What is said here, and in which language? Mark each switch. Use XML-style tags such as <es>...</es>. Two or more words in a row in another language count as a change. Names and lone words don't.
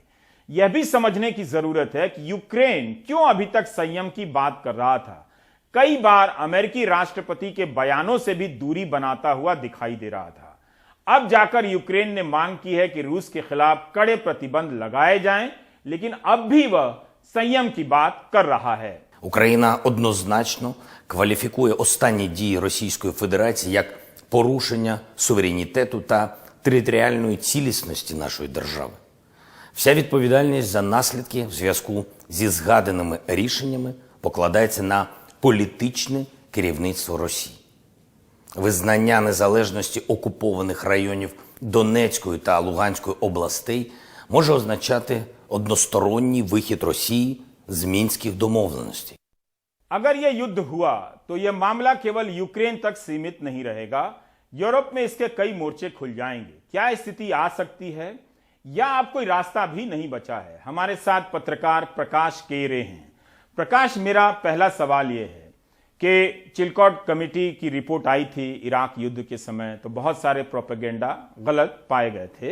<hi>यह भी समझने की जरूरत है कि यूक्रेन क्यों अभी तक संयम की बात कर रहा था। कई बार अमेरिकी राष्ट्रपति के बयानों से भी दूरी बनाता हुआ दिखाई दे रहा था। अब जाकर यूक्रेन ने मांग की है कि रूस के खिलाफ कड़े प्रतिबंध लगाए जाएं, लेकिन अब भी वह संयम की बात कर रहा है।</hi> <uk>Україна однозначно кваліфікує останні дії Російської Федерації як порушення суверенітету та територіальної цілісності нашої держави. Вся відповідальність за наслідки в зв'язку зі згаданими рішеннями покладається на політичне керівництво Росії. Визнання незалежності окупованих районів Донецької та Луганської областей може означати односторонній вихід Росії з мінських домовленостей.</uk> <hi>अगर यह युद्ध हुआ तो यह मामला केवल यूक्रेन तक सीमित नहीं रहेगा, यूरोप में इसके कई मोर्चे खुल जाएंगे। क्या स्थिति आ सकती है या अब कोई रास्ता भी नहीं बचा है? हमारे साथ पत्रकार प्रकाश केरे हैं। प्रकाश, मेरा पहला सवाल यह है कि चिलकॉट कमेटी की रिपोर्ट आई थी इराक युद्ध के समय, तो बहुत सारे प्रोपेगेंडा गलत पाए गए थे।</hi>